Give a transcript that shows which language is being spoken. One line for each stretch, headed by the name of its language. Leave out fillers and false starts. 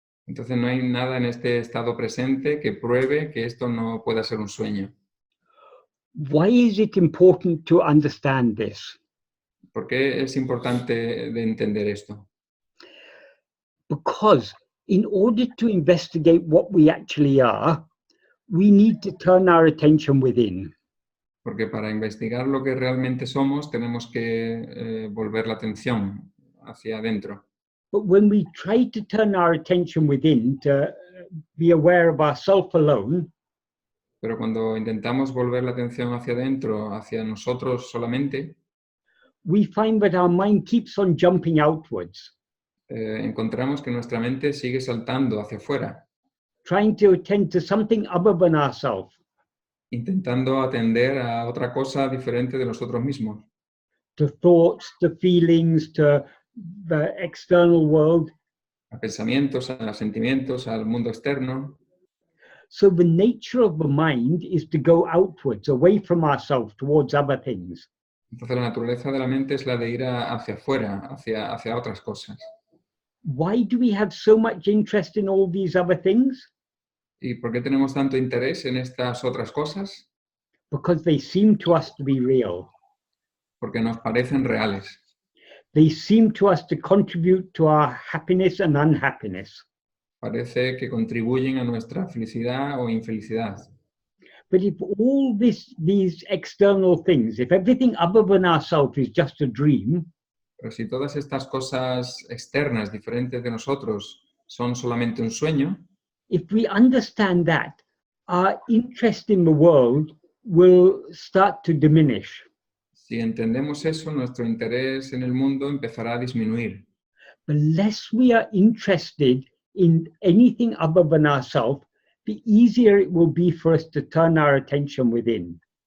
Spanish: Entonces no hay nada en este estado presente que pruebe que esto no pueda ser un sueño.
English: Why is it important to understand this?
Spanish: ¿Por qué es importante de entender esto?
English: Because in order to investigate what we actually are, we need to turn our attention within.
Spanish: Porque para investigar lo que realmente somos, tenemos que volver la atención hacia adentro.
English: But when we try to turn our attention within to be aware of ourselves alone,
Spanish: pero cuando intentamos volver la atención hacia adentro, hacia nosotros solamente,
English: we find that our mind keeps on jumping outwards.
Spanish: Encontramos que nuestra mente sigue saltando hacia afuera.
English: Trying to attend to something other than ourselves.
Spanish: Intentando atender a otra cosa diferente de nosotros mismos.
English: To thoughts, to feelings, to the external world.
Spanish: A pensamientos, a sentimientos, al mundo externo.
English: So the nature of the mind is to go outwards, away from ourselves, towards other things.
Spanish: Entonces la naturaleza de la mente es la de ir hacia afuera, hacia otras cosas.
English: Why do we have so much interest in all these other things?
Spanish: ¿Y por qué tenemos tanto interés en estas otras cosas?
English: Because they seem to us to be real.
Spanish: Porque nos parecen reales.
English: they seem to us to contribute to our happiness and unhappiness.
Spanish: Parece que contribuyen a nuestra felicidad o infelicidad.
English: But if all these external things, if everything other than ourselves is just a dream,
Spanish: Pero si todas estas cosas externas, diferentes de nosotros, son solamente un sueño,
English: if we understand that, our interest in the world will start to diminish.
Spanish: si entendemos eso, nuestro interés en el mundo empezará a disminuir.
English: The less we are interested in anything other than ourselves, the easier it will be for us to turn our attention within.